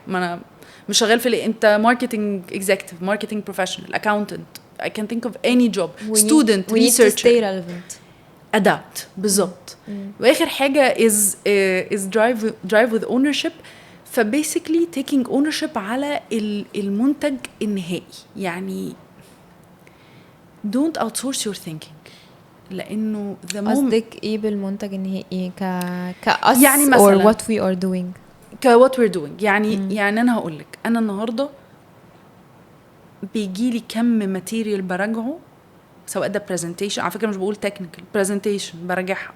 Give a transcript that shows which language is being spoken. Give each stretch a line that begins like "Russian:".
Arabic: ما انا مش شغال في انت ماركتنج اكزيكتيف، ماركتنج بروفيشنال، اكاونتنت.
English: I can think of any job. Student, we need to researcher. stay relevant. adapt بالظبط. واخر حاجه is drive with ownership. فباسically taking ownership على المنتج النهائي. يعني don't outsource your thinking.
Arabic: لانه قصدك ايه بالمنتج النهائي؟ كأس يعني
English: or
Arabic: مثلاً
English: what we are doing؟
Arabic: what we're doing. يعني انا هقول لك، انا النهارده بيجي لي كم ماتيريال براجعه، سواء ده برزنتيشن، على فكره مش بقول تكنيكال، برزنتيشن براجعها.